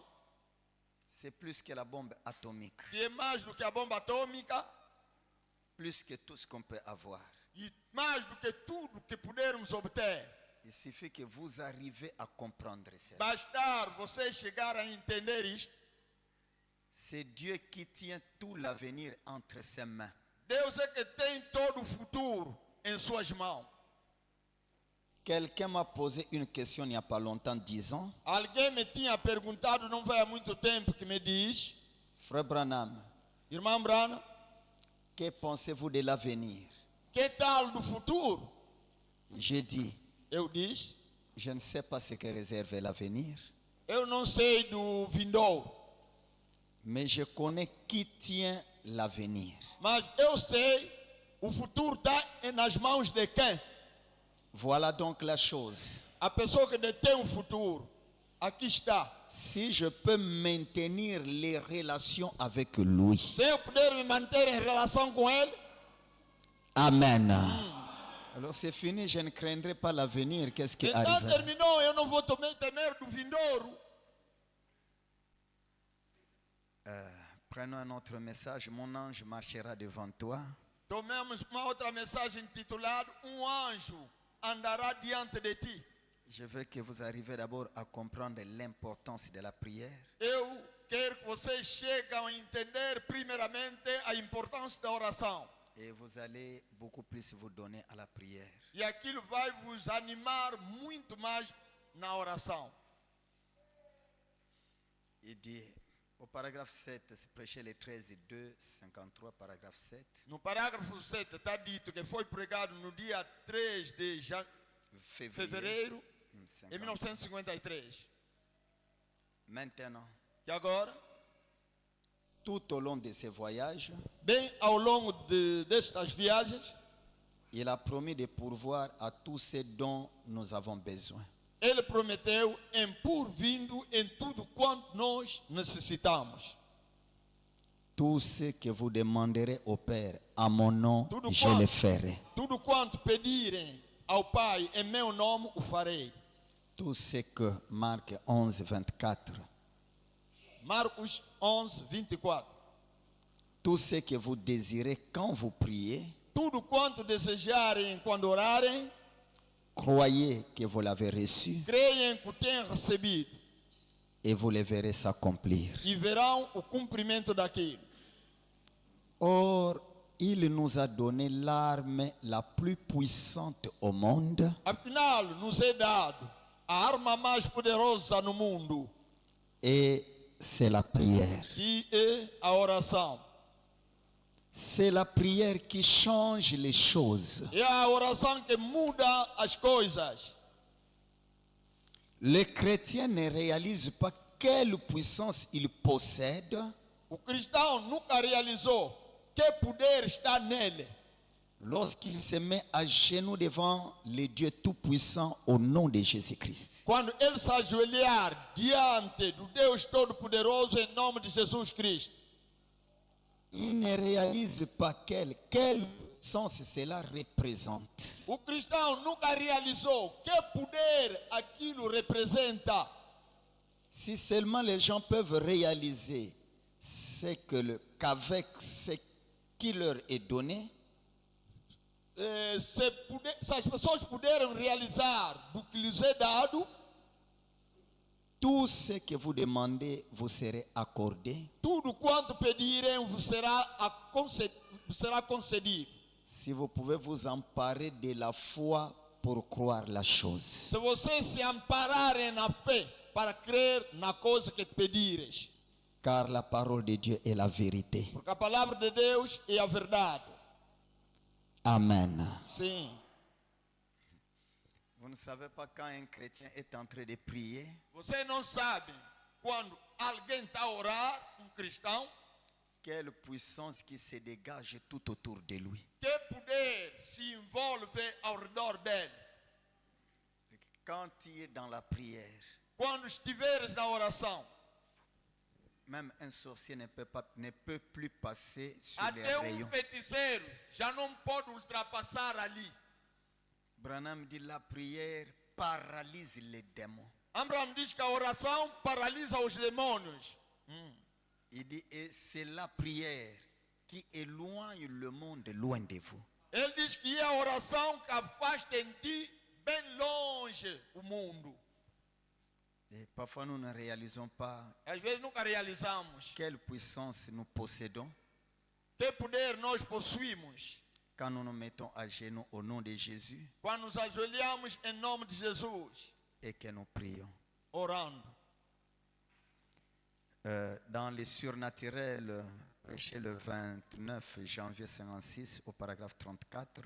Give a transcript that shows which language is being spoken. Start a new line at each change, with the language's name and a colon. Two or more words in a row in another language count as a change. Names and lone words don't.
French: C'est plus que la bombe atomique,
Portuguese: que é mais do que a bomba atômica,
French: plus que tout ce qu'on peut avoir.
Portuguese: e mais do que tudo que pudermos obter.
French: Il suffit que vous arrivez à comprendre cela.
Portuguese: Bastar vocês chegarem a entender isto.
French: C'est Dieu qui tient tout l'avenir entre ses mains.
Portuguese: Deus é que tem todo o futuro em suas mãos.
French: Quelqu'un m'a posé une question il n'y a pas longtemps, disant,
Portuguese: Alguém me tinha perguntado, não vai há muito tempo, que me diz:
French: Frère Branham,
Portuguese: Irmão Brana,
French: que pensez-vous de l'avenir?
Portuguese: que tal do futuro?
French: J'ai dit,
Portuguese: Eu disse:
French: je ne sais pas ce que réserve l'avenir,
Portuguese: eu não sei do vindouro,
French: mais je connais qui tient l'avenir.
Portuguese: mas eu sei o futuro está nas mãos de quem?
French: Voilà donc la chose.
Portuguese: A pessoa que detém o futuro. Aqui está.
French: Si je peux maintenir les relations avec lui.
Portuguese: Se eu puder me manter em relação com ele, Amen.
French: Alors c'est fini, je ne craindrai pas l'avenir. Qu'est-ce qui
Portuguese: então
French: arrive?
Portuguese: terminou, eu não vou temer do vindouro.
French: Prenons un autre message. Mon ange marchera devant toi.
Portuguese: Tomemos uma outra mensagem intitulada anjo andará diante de ti.
French: Je veux que vous arriviez d'abord à comprendre l'importance de la prière.
Portuguese: Eu quero que vocês cheguem a entender primeiramente a importância da oração.
French: Et vous allez beaucoup plus vous donner à la prière.
Portuguese: E aquilo vai vos animar muito mais na oração.
French: Il dit, au paragraphe 7, c'est prêché le 13 et 2, 53, paragraphe 7.
Portuguese: No parágrafo 7 está dito que foi pregado no dia 3 de fevereiro de 1953.
French: Maintenant,
Portuguese: E agora,
French: tout au long de ces voyages,
Portuguese: bem ao longo destas viagens,
French: il a promis de pourvoir à tout ce dont nous avons besoin.
Portuguese: ele prometeu em por-vindo em tudo quanto nós necessitamos.
French: Tout ce que vous demanderez au Père, à mon nom,
Portuguese: Tudo
French: je le ferai.
Portuguese: Tudo quanto pedirem ao Pai em meu nome o farei.
French: Tout ce que Marc 11, 24.
Portuguese: Marcos 11, 24.
French: Tout ce que vous désirez quand vous priez,
Portuguese: Tudo quanto desejarem quando orarem,
French: croyez que vous l'avez reçu
Portuguese: creem que o têm recebido
French: et vous le verrez s'accomplir.
Portuguese: e verão o cumprimento daquilo.
French: Or, il nous a donné l'arme la plus puissante au monde,
Portuguese: Afinal, nos é dado a arma mais poderosa no mundo,
French: et c'est la prière.
Portuguese: que é a oração.
French: C'est la prière qui change les choses.
Portuguese: É a oração que muda as coisas.
French: Le chrétien ne réalise pas quelle puissance il possède
Portuguese: O cristão nunca realizou que poder está nele
French: lorsqu'il se met à genoux devant le Dieu Tout-Puissant au nom de Jésus-Christ.
Portuguese: quando ele se ajoelhar diante do Deus Todo-Poderoso em nome de Jesus Cristo.
French: Il ne réalise pas quelle puissance cela représente.
Portuguese: O cristão nunca realizou que poder aquilo representa.
French: Si seulement les gens peuvent réaliser qu'avec ce qui leur est donné,
Portuguese: Se as pessoas puderem realizar do que lhes é dado,
French: tout ce que vous demandez vous serez accordé.
Portuguese: tudo quanto pedirem vos será concedido.
French: Si vous pouvez vous emparer de la foi pour croire la chose.
Portuguese: Se vocês se ampararem na fé para crer na coisa que pedires.
French: Car la parole de Dieu est la vérité.
Portuguese: Porque a palavra de Deus é a verdade. Amen. Sim.
French: Vous ne savez pas quand un chrétien est en train de prier,
Portuguese: Você não sabe quando alguém está a orar, um cristão,
French: quelle puissance qui se dégage tout autour de lui.
Portuguese: que poder se envolve ao redor dele.
French: Quand il est dans la prière,
Portuguese: Quando estiveres na oração,
French: même un sorcier ne peut plus passer sur les
Portuguese: até
French: rayons.
Portuguese: feiticeiro já não pode ultrapassar ali.
French: Branham dit la prière paralyse les démons.
Portuguese: Abraham diz que a oração paralisa os demônios.
French: Il dit et c'est la prière qui éloigne le monde loin de vous.
Portuguese: Ele diz que é a oração que afasta em ti bem longe o mundo.
French: Et parfois nous ne réalisons pas
Portuguese: Às vezes nunca realizamos
French: quelle puissance nous possédons
Portuguese: que poder nós possuímos
French: quand nous nous mettons à genoux au nom de Jésus
Portuguese: quando nos ajoelhamos em nome de Jesus,
French: et que nous prions.
Portuguese: orando.
French: Dans les surnaturels, prêché le 29 janvier 56 au paragraphe 34,